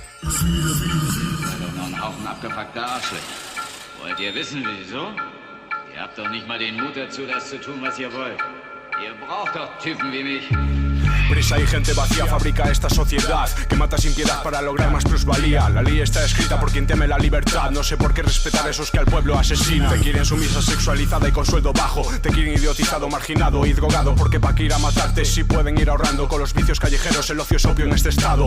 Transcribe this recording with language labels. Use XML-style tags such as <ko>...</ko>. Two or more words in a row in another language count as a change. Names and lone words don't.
<de>doch noch ein Haufen abgefuckter Arschlöcher. Wollt ihr wissen, wieso? Ihr habt doch nicht mal den Mut dazu, das zu tun, was ihr wollt. Ihr braucht doch Typen wie mich.</de> <es>Prisa y gente vacía fabrica esta sociedad que mata sin piedad para lograr más plusvalía. La ley está escrita por quien teme la libertad. No sé por qué respetar a esos que al pueblo asesinan. Te quieren sumisa, sexualizada y con sueldo bajo. Te quieren idiotizado, marginado y drogado. Porque pa' que ir a matarte si pueden ir ahorrando. Con los vicios callejeros el ocio es opio en este estado.</es>